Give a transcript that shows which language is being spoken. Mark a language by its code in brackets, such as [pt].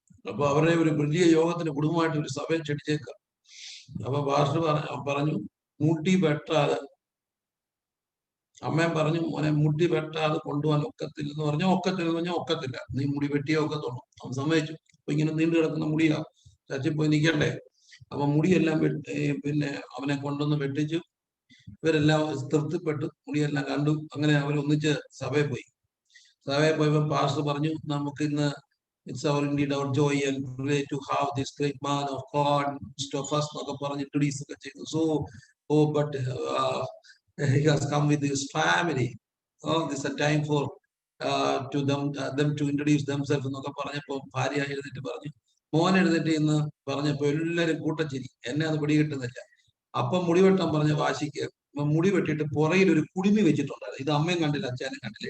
[ml] അപ്പൊ അവരുടെ ഒരു വലിയ യോഗത്തിന് കുടുംബമായിട്ട് ഒരു സഭയെ ക്ഷണിച്ചേക്കാം. അപ്പൊ പാസ്റ്റർ പറഞ്ഞു മുടി വെട്ടാതെ, അമ്മയും പറഞ്ഞു മോനെ മുടി വെട്ടാതെ കൊണ്ടുപോകാൻ ഒക്കത്തില്ലെന്ന് പറഞ്ഞാൽ ഒക്കത്തില്ലെന്ന് പറഞ്ഞാൽ ഒക്കത്തില്ല, നീ മുടി വെട്ടിയേ ഒക്കത്തുള്ളൂ. അവൻ സമ്മതിച്ചു. അപ്പൊ ഇങ്ങനെ നീണ്ടു കിടക്കുന്ന മുടിയാ, ചർച്ചിൽ പോയി നിൽക്കണ്ടേ. അപ്പൊ മുടിയെല്ലാം പിന്നെ അവനെ കൊണ്ടുവന്ന് വെട്ടിച്ചു. ഇവരെല്ലാം തൃപ്തിപ്പെട്ടു, മുടിയെല്ലാം കണ്ടു. അങ്ങനെ അവരൊന്നിച്ച് സഭയിൽ പോയി. സഭയിൽ പോയപ്പോൾ പാസ്റ്റർ പറഞ്ഞു നമുക്ക് ഇന്ന് [en] it's our indeed our joy and privilege to have this great man of God midst of us [ml] എന്നൊക്കെ പറഞ്ഞ് ഇൻട്രൊഡ്യൂസ് ഒക്കെ ചെയ്തു. [en] But he has come with his family. This is a time for to them to introduce themselves [ml] എന്നൊക്കെ പറഞ്ഞപ്പോൾ ഭാര്യ എഴുന്നേറ്റ് പറഞ്ഞു, മോൻ എഴുന്നേറ്റ് എന്ന് പറഞ്ഞപ്പോൾ എല്ലാവരും കൂട്ടച്ചിരി. എന്നെ അത് പിടികിട്ടുന്നില്ല. അപ്പം മുടി വെട്ടാൻ പറഞ്ഞ വാശിക്ക് മുടി വെട്ടിയിട്ട് പുറയിൽ ഒരു കുടുമി വെച്ചിട്ടുണ്ടായിരുന്നു. ഇത് അമ്മയും കണ്ടില്ല, അച്ഛനും കണ്ടില്ല.